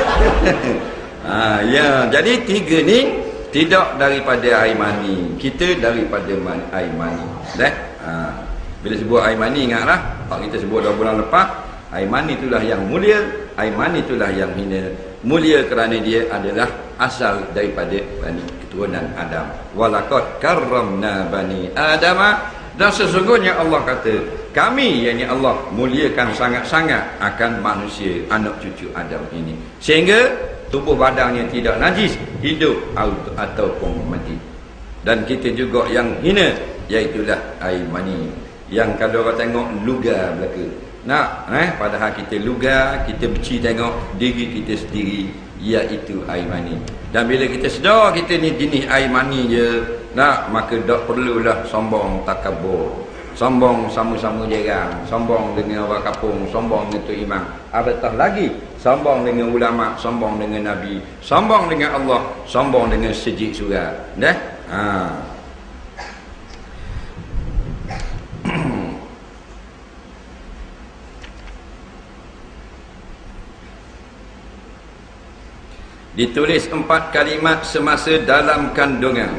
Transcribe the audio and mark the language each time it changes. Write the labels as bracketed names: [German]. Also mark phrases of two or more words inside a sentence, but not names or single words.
[Malay] Jadi tiga ni tidak daripada air mani. Kita daripada air mani. Bila sebut air mani, ingatlah kalau kita sebut 2 bulan lepas, air mani itulah yang mulia, air mani itulah yang hina. Mulia kerana dia adalah asal daripada bani keturunan Adam. [Arabic] ولقد كرمنا بني آدم. [Malay] Dan sesungguhnya Allah kata, kami yakni Allah muliakan sangat-sangat akan manusia, anak cucu Adam ini, sehingga tubuh badannya tidak najis, hidup ataupun mati. Dan kita juga yang hina, iaitulah air mani, yang kalau orang tengok lugar belaka. Padahal kita lugar, kita beci tengok diri kita sendiri, iaitu air mani. Dan bila kita sedar kita ni jenis air mani je, maka tak perlulah sombong takabur, sombong sama-sama jerang, sombong dengan orang kampung, sombong dengan Tok Imam, apatah lagi sombong dengan ulama, sombong dengan Nabi, sombong dengan Allah, sombong dengan sejik surat. Ditulis 4 kalimat semasa dalam kandungan.